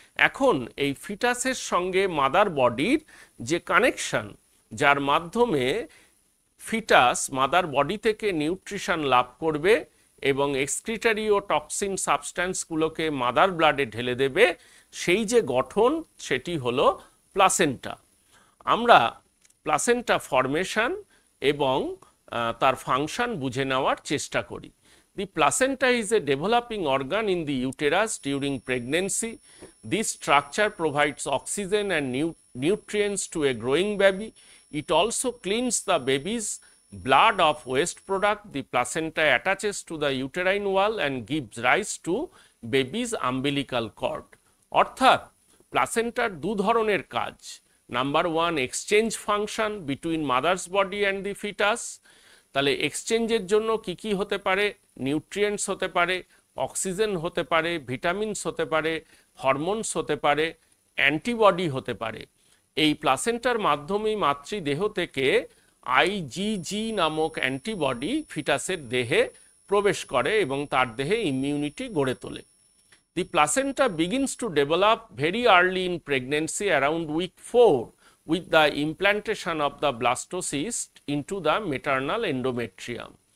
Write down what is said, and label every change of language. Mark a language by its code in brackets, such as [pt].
[bn] এখন এই ফিটাসের সঙ্গে মাদার বডির যে কানেকশন, যার মাধ্যমে ফিটাস মাদার বডি থেকে নিউট্রিশন লাভ করবে এবং এক্সক্রিটারি ও টক্সিন সাবস্ট্যান্সগুলোকে মাদার ব্লাডে ঢেলে দেবে, সেই যে গঠন সেটি হলো প্লাসেন্টা। আমরা প্লাসেন্টা ফরমেশন এবং তার ফাংশন বুঝে নেওয়ার চেষ্টা করি। [en] The placenta is a developing organ in the uterus during pregnancy. This structure provides oxygen and nutrients to a growing baby. It also cleans the baby's blood of waste product. The placenta attaches to the uterine wall and gives rise to baby's umbilical cord. [bn] অর্থাৎ প্লাসেন্টার দু ধরনের কাজ। [en] Number one, exchange function between mother's body and the foetus. [bn] তাহলে এক্সচেঞ্জের জন্য কি কি হতে পারে? নিউট্রিয়েন্টস হতে পারে, অক্সিজেন হতে পারে, ভিটামিনস হতে পারে, হরমোনস হতে পারে, অ্যান্টিবডি হতে পারে। এই প্লাসেন্টার মাধ্যমেই মাতৃদেহ থেকে আইজিজি নামক অ্যান্টিবডি ফিটাসের দেহে প্রবেশ করে এবং তার দেহে ইমিউনিটি গড়ে তোলে। [en] The placenta begins to develop very early in pregnancy around week 4 with the implantation of the blastocyst into the maternal endometrium.